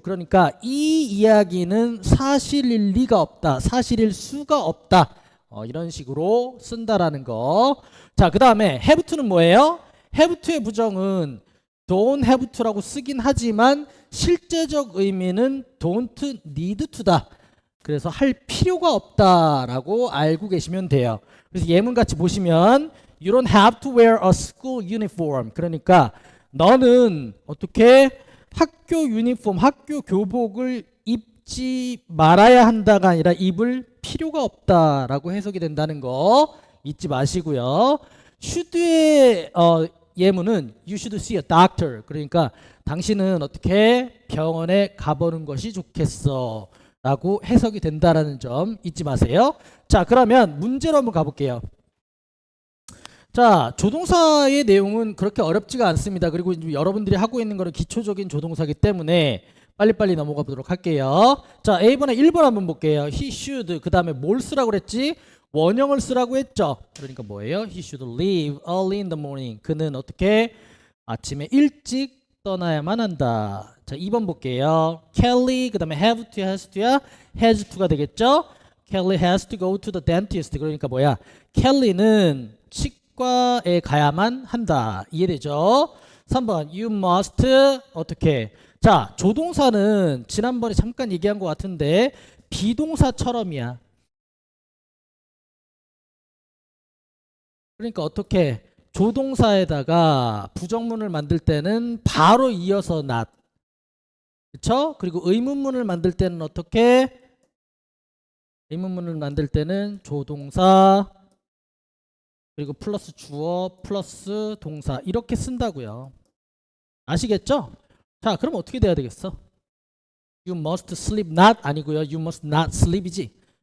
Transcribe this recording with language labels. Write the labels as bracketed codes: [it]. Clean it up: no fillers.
[ko] 그러니까 이 이야기는 사실일 리가 없다, 사실일 수가 없다, 이런 식으로 쓴다라는 거. 자, 그 다음에 have to는 뭐예요? have to의 부정은 [en] don't have to [ko] 라고 쓰긴 하지만 실제적 의미는 [en] don't need to [ko] 다. 그래서 할 필요가 없다라고 알고 계시면 돼요. 그래서 예문 같이 보시면 [en] You don't have to wear a school uniform. [ko] 그러니까 너는 어떻게 학교 유니폼, 학교 교복을 입지 말아야 한다가 아니라 입을 필요가 없다라고 해석이 된다는 거 잊지 마시고요. [en] should의 [ko] 예문은 [en] You should see a doctor. [ko] 그러니까 당신은 어떻게 병원에 가보는 것이 좋겠어 라고 해석이 된다라는 점 잊지 마세요. 자, 그러면 문제로 한번 가볼게요. 자, 조동사의 내용은 그렇게 어렵지가 않습니다. 그리고 이제 여러분들이 하고 있는 거는 기초적인 조동사이기 때문에 빨리빨리 넘어가 보도록 할게요. 자, A번에 1번 한번 볼게요. [en] He should, [ko] 그 다음에 뭘 쓰라고 그랬지? 원형을 쓰라고 했죠. 그러니까 뭐예요? [en] He should leave early in the morning. [ko] 그는 어떻게 아침에 일찍 떠나야만 한다. 자, 2번 볼게요. Kelly, 그 다음에 have to, has to야 has to가 되겠죠. [en] Kelly has to go to the dentist. [ko] 그러니까 뭐야? Kelly는 치과에 가야만 한다. 이해되죠? 3번 you must 어떻게? 자, 조동사는 지난번에 잠깐 얘기한 것 같은데 비동사처럼이야. 그러니까 어떻게? 조동사에다가 부정문을 만들 때는 바로 이어서 not. 그쵸? 그리고 의문문을 만들 때는 어떻게? 의문문을 만들 때는 조동사 그리고 플러스 주어 플러스 동사 이렇게 쓴다고요. 아시겠죠? 자, 그럼 어떻게 돼야 되겠어? [en] You must sleep not [ko] 아니고요. [en] You must not sleep이지.